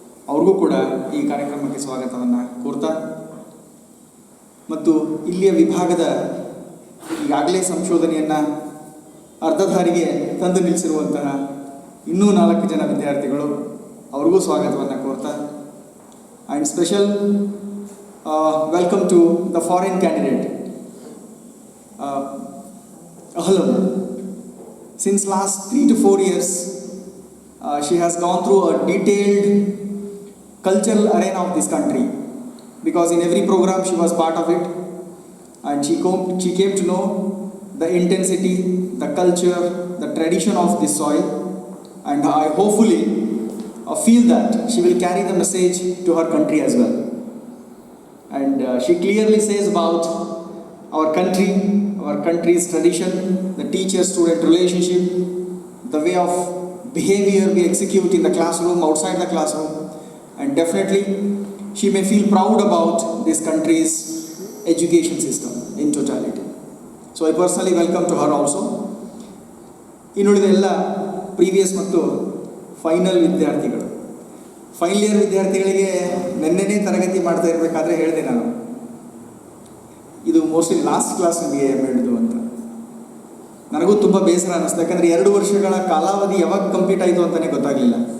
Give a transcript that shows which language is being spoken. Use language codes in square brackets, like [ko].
[kn] ಅವ್ರಿಗೂ ಕೂಡ ಈ ಕಾರ್ಯಕ್ರಮಕ್ಕೆ ಸ್ವಾಗತವನ್ನು ಕೋರ್ತಾ, ಮತ್ತು ಇಲ್ಲಿಯ ವಿಭಾಗದ ಈಗಾಗಲೇ ಸಂಶೋಧನೆಯನ್ನು ಅರ್ಧಧಾರಿಗೆ ತಂದು ನಿಲ್ಲಿಸಿರುವಂತಹ ಇನ್ನೂ 4 ಜನ ವಿದ್ಯಾರ್ಥಿಗಳು, ಅವ್ರಿಗೂ ಸ್ವಾಗತವನ್ನು ಕೋರ್ತಾ, [en] and special welcome to the foreign candidate [kn] Ahlam. [en] Since last 3 to 4 years, she has gone through a detailed cultural arena of this country, because in every program she was part of it, and she came to know the intensity, the culture, the tradition of this soil, and I hopefully feel that she will carry the message to her country as well. And she clearly says about our country, our country's tradition, the teacher-student relationship, the way of behavior we execute in the classroom, outside the classroom, and definitely she may feel proud about this country's education system in totality. So I personally welcome to her also. [kn] ಇನ್ನುಳಿದ ಎಲ್ಲ previous ಮತ್ತು final ವಿದ್ಯಾರ್ಥಿಗಳು, final year ವಿದ್ಯಾರ್ಥಿಗಳಿಗೆ ನೆನ್ನೆನೇ ತರಗತಿ ಮಾಡ್ತಾ ಇರಬೇಕಾದ್ರೆ ಹೇಳಿದೆ ನಾನು, ಇದು ಮೋಸ್ಟ್ಲಿ ಲಾಸ್ಟ್ ಕ್ಲಾಸ್ ನಮಗೆ ಬೇಡ್ದು ಅಂತ. ನನಗೂ ತುಂಬ ಬೇಸರ ಅನ್ನಿಸ್ತು, ಯಾಕಂದರೆ 2 ವರ್ಷಗಳ ಕಾಲಾವಧಿ ಯಾವಾಗ ಕಂಪ್ಲೀಟ್ ಆಯಿತು ಅಂತಲೇ ಗೊತ್ತಾಗಲಿಲ್ಲ.